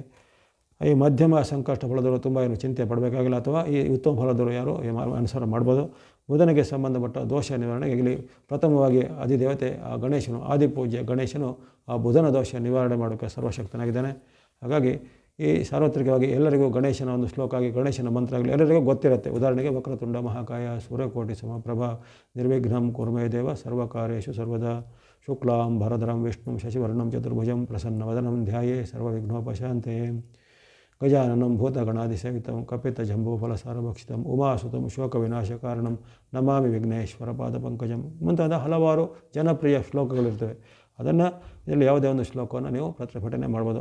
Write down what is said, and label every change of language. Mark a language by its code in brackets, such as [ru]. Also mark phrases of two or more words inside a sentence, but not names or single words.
[kn] ಈ ಮಧ್ಯಮ ಸಂಕಷ್ಟ ಫಲದವರು ತುಂಬ ಏನು ಚಿಂತೆ ಪಡಬೇಕಾಗಿಲ್ಲ, ಅಥವಾ ಈ ಉತ್ತಮ ಫಲದವರು ಯಾರು ಅನುಸಾರ ಮಾಡ್ಬೋದು. ಬುಧನಿಗೆ ಸಂಬಂಧಪಟ್ಟ ದೋಷ ನಿವಾರಣೆಗೆ ಇಲ್ಲಿ ಪ್ರಥಮವಾಗಿ ಅಧಿದೇವತೆ ಆ ಗಣೇಶನು, ಆದಿಪೂಜ್ಯ ಗಣೇಶನು ಆ ಬುಧನ ದೋಷ ನಿವಾರಣೆ ಮಾಡೋಕ್ಕೆ ಸರ್ವಶಕ್ತನಾಗಿದ್ದಾನೆ. ಹಾಗಾಗಿ ಈ ಸಾರ್ವತ್ರಿಕವಾಗಿ ಎಲ್ಲರಿಗೂ ಗಣೇಶನ ಒಂದು ಶ್ಲೋಕ ಆಗಿ ಗಣೇಶನ ಮಂತ್ರ ಆಗಲಿ ಎಲ್ಲರಿಗೂ ಗೊತ್ತಿರುತ್ತೆ. [sa] ಉದಾಹರಣೆಗೆ ವಕ್ರತುಂಡ ಮಹಾಕಾಯ ಸೂರ್ಯಕೋಟಿ ಸಮಪ್ರಭ ನಿರ್ವಿಘ್ನಂ ಕುರ್ಮೇ ದೇವ ಸರ್ವಕಾರ್ಯೇಷು ಸರ್ವದಾ ಶುಕ್ಲಾಂ ಭರಧರಂ ವಿಷ್ಣುಂ ಶಶಿವರ್ಣಂ ಚತುರ್ಭುಜಂ ಪ್ರಸನ್ನವದನಂ ಧ್ಯಾಯೇ ಸರ್ವವಿಘ್ನೋಪಶಾಂತಯೇ ಗಜಾನನಂ ಭೂತಗಣಾಧಿಸೇವಿತಂ ಕಪಿತ ಜಂಬೂಫಲಸಾರಭಕ್ಷಿತಂ ಉಮಾಸುತಂ ಶೋಕವಿನಾಶಕಾರಣಂ ನಮಾಮಿ ವಿಘ್ನೇಶ್ವರ ಪಾದಪಂಕಜಂ [kn] ಮುಂತಾದ ಹಲವಾರು ಜನಪ್ರಿಯ ಶ್ಲೋಕಗಳಿರ್ತವೆ. ಅದನ್ನು ಇದರಲ್ಲಿ ಯಾವುದೇ ಒಂದು ಶ್ಲೋಕವನ್ನು ನೀವು ಪಠನೆ ಮಾಡ್ಬೋದು.